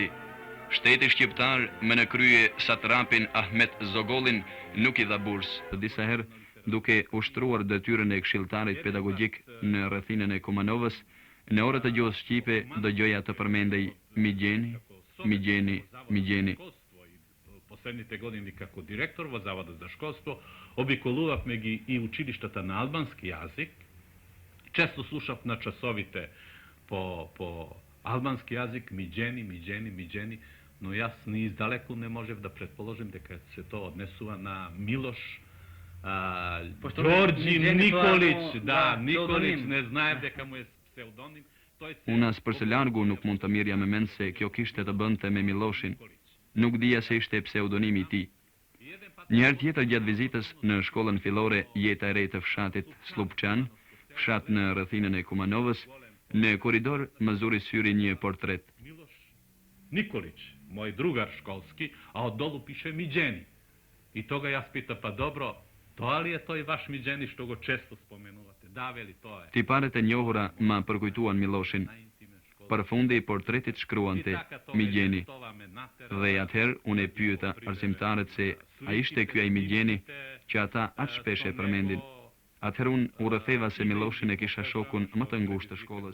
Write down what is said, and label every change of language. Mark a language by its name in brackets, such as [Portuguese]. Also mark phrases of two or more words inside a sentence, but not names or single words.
[Albanian] Shteti shqiptar me në krye satrapin Ahmet Zogollin nuk i dha bursë. Disa herë, duke ushtruar detyrën e këshilltarit pedagogjik në rrethinën e Kumanovës, në orët e gjuhës shqipe dëgjoja të përmendej Migjeni, Migjeni, Migjeni. [Macedonian] Последните години како директор во Заводот за школство, обиколувавме ги и училиштата на албански јазик. Често слушав на часовите по албански јазик Migjeni, но јас ни издалеку не можев да предположим дека се тоа однесува на Милош Ѓорѓи Николич, да, Николич, не знаев дека му е псевдоним. [Albanian] Unë as përse largu nuk mund të mirja me mend se kjo kishte të bënte me Miloshin. Nuk dija se ishte pseudonimi i tij. Një herë tjetër gjatë vizitës në shkollën fillore Jeta e Re të fshatit Slupçan, fshat në rrethinën e Kumanovës, në korridor më zuri syri një portret. [Macedonian] Милош Николич, мој другар школски, а оддолу пише Migjeni. И тога јас пита, па добро, тоа ли е тој ваш Migjeni што го често споменувате? Да, вели, тоа е. [Albanian] Tiparet e njohura ma përkujtuan Miloshin. Përfundi i portretit shkruante Migjeni. Dhe atëherë unë e pyeta arsimtarët se a ishte ky ai Migjeni që ata aq shpesh e përmendin. Atëherë unë u rretheva se Miloshin e kisha shokun më të ngushtë të shkollës.